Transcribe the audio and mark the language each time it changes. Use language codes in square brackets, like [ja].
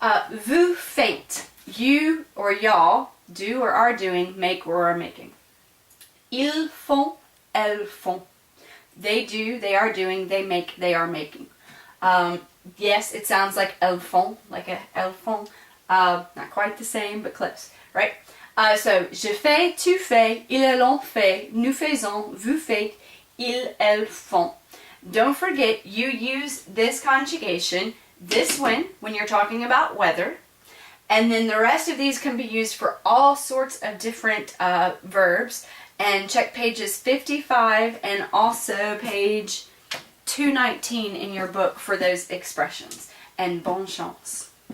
[fr] Vous faites. [en] You or y'all do or are doing, make or are making. [fr] Ils font, elles font. [en] They do, they are doing, they make, they are making. Yes, it sounds like [fr] elles font, [en] like a elles font. Not quite the same, but close, right? So, [fr] je fais, tu fais, ils, elles ont fait, nous faisons, vous faites, ils, elles font. [en] Don't forget, you use this conjugation, this when you're talking about weather. And then the rest of these can be used for all sorts of different verbs. And check pages 55 and also page 219 in your book for those expressions. And [fr] bonne chance.